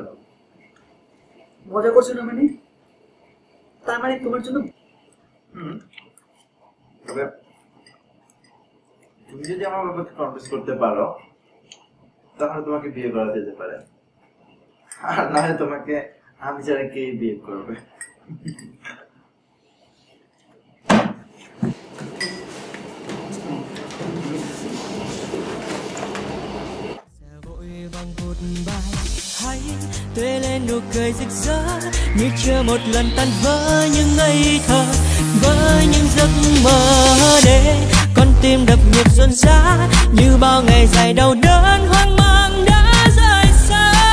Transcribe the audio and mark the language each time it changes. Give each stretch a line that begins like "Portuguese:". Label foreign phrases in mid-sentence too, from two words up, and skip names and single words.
Bangla: মজা করছো না মানে? তার মানে তোমার জন্য তুমি যদি আমার বাবাকে কনভিন্স করতে পারো তাহলে তোমাকে বিয়ে করা যেতে পারে, আর না হলে তোমাকে আমি ছাড়া কে বিয়ে করবে?
Vietnamese: Hãy tươi lên nụ cười rực rỡ như chưa một lần tan vỡ những ngây thơ, với những giấc mơ để con tim đập nhịp rộn rã như bao ngày dài đau đớn hoang mang đã rời xa.